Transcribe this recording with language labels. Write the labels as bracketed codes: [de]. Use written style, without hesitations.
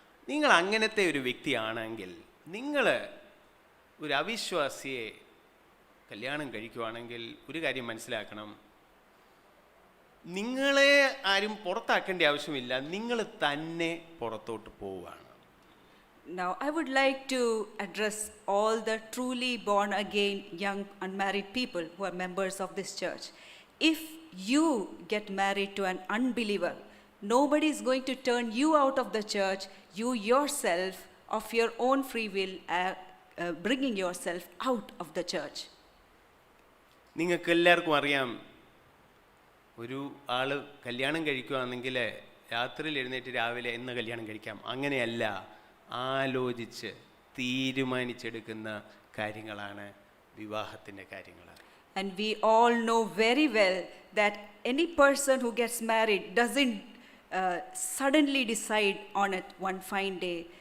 [ml] നിങ്ങൾ അങ്ങനത്തെ ഒരു വ്യക്തിയാണെങ്കിൽ നിങ്ങൾ ഒരു അവിശ്വാസിയെ കല്യാണം കഴിക്കുവാണെങ്കിൽ ഒരു കാര്യം മനസ്സിലാക്കണം, നിങ്ങളെ ആരും പുറത്താക്കേണ്ട ആവശ്യമില്ല, നിങ്ങൾ തന്നെ പുറത്തോട്ട് പോവുകയാണ്. [en] Now, I would like to address all the truly born again young unmarried people who are members of this church. If you get married to an unbeliever, nobody is going to turn you out of the church. You yourself, of your own free will, are bringing yourself out of the church. [ml] നിങ്ങൾക്ക് എല്ലാവർക്കും അറിയാം, ഒരു ആൾ കല്യാണം കഴിക്കുകയാണെങ്കിൽ രാത്രിയിൽ എഴുന്നേറ്റ് രാവിലെ എന്ന് കല്യാണം കഴിക്കാം. അങ്ങനെയല്ല, ആലോചിച്ച് തീരുമാനിച്ചെടുക്കുന്ന കാര്യങ്ങളാണ് വിവാഹത്തിൻ്റെ കാര്യങ്ങൾ. [en] And we all know very well that any person who gets married doesn't suddenly decide on it one fine day.